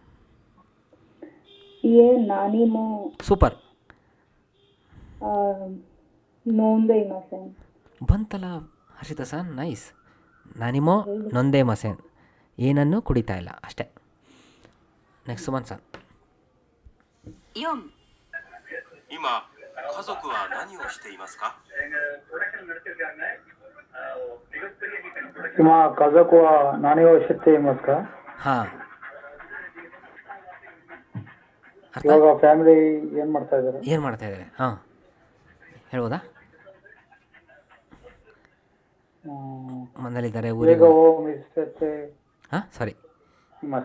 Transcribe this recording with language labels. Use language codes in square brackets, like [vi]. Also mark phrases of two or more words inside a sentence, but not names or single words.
[ja] ನಾನಿಮೋ [kn] ಸೂಪರ್. [ja] 飲んで ません [kn] ಬಂತಲ್ಲ ಹರ್ಷಿತಾ ಸನ್, ನೈಸ್. [ja] 何も 飲んで ません, [kn] ಏನನ್ನು ಕುಡಿತಾ ಇಲ್ಲ ಅಷ್ಟೇ. ನೆಕ್ಸ್ಟ್ ಸುಮನ್ ಸನ್. [ja] 4、今、家族は何をしていますか？ ನಿಮ್ಮ家族は何をしていますか? [kn] ಹಾಂ ಅರ್ಥ? ಇವಾಗ ಫ್ಯಾಮಿಲಿ ಏನು ಮಾಡ್ತಾ ಇದ್ದಾರೆ? ಏನು ಮಾಡ್ತಾ ಇದ್ದಾರೆ? ಹಾಂ ಹೇಳ್ಬೋದಾ? ಮನೇಲಿದ್ದಾರೆ, ಈಗ ಊರಿಗೆ. ಮಿಸ್ಟೆ ಹಾಂ ಸಾರಿ ಮಸ್